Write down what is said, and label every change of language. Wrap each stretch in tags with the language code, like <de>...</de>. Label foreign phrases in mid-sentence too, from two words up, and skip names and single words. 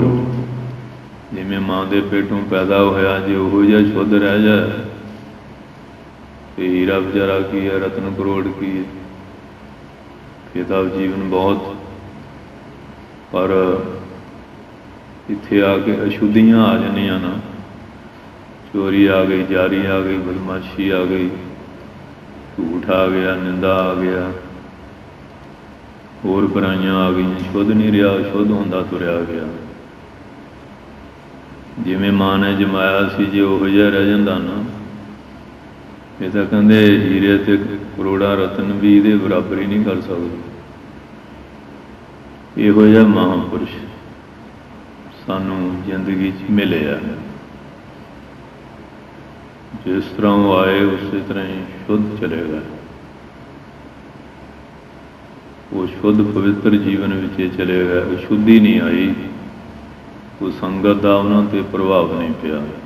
<pa>ਜਿਵੇਂ ਮਾਂ ਦੇ ਪੇਟੋਂ ਪੈਦਾ ਹੋਇਆ, ਜੇ ਉਹੋ ਜਿਹਾ ਸ਼ੁੱਧ ਰਹਿ ਜਾਏ ਤੇ ਹੀਰਾ ਵਿਚਾਰਾ ਕੀ ਹੈ, ਰਤਨ ਕਰੋੜ ਕੀ ਹੈ। ਫਿਰ ਤਾਂ ਜੀਵਨ ਬਹੁਤ, ਪਰ ਇੱਥੇ ਆ ਕੇ ਅਸ਼ੁੱਧੀਆਂ ਆ ਜਾਂਦੀਆਂ ਨਾ, ਚੋਰੀ ਆ ਗਈ, ਜਾਰੀ ਆ ਗਈ, ਬਦਮਾਸ਼ੀ ਆ ਗਈ, ਝੂਠ ਆ ਗਿਆ, ਨਿੰਦਾ ਆ ਗਿਆ, ਹੋਰ ਬੁਰਾਈਆਂ ਆ ਗਈ, ਸ਼ੁੱਧ ਨਹੀਂ ਰਿਹਾ, ਸ਼ੁੱਧ ਹੁੰਦਾ ਤੁਰਿਆ ਗਿਆ। ਜਿਵੇਂ ਮਾਂ ਨੇ ਜੰਮਿਆ ਸੀ, ਜੇ ਉਹੋ ਜਿਹਾ ਰਹਿ ਜਾਂਦਾ ਨਾ, ਇਹ ਤਾਂ ਕਹਿੰਦੇ ਹੀਰੇ ਤੇ ਕਰੋੜਾਂ ਰਤਨ ਭੀ ਇਹਦੇ ਬਰਾਬਰ ਹੀ ਨਹੀਂ ਕਰ ਸਕਦੇ। ਇਹੋ ਜਿਹਾ ਮਹਾਂਪੁਰਖ ਸਾਨੂੰ ਜ਼ਿੰਦਗੀ 'ਚ ਮਿਲੇ ਆ।</pa> <hi>जिस तरह वो आए उसी तरह ही शुद्ध चलेगा। वो शुद्ध पवित्र जीवन विच चलेगा। अशुद्धि नहीं आई, कोई संगत का उन्होंने ते प्रभाव नहीं पिया।</hi>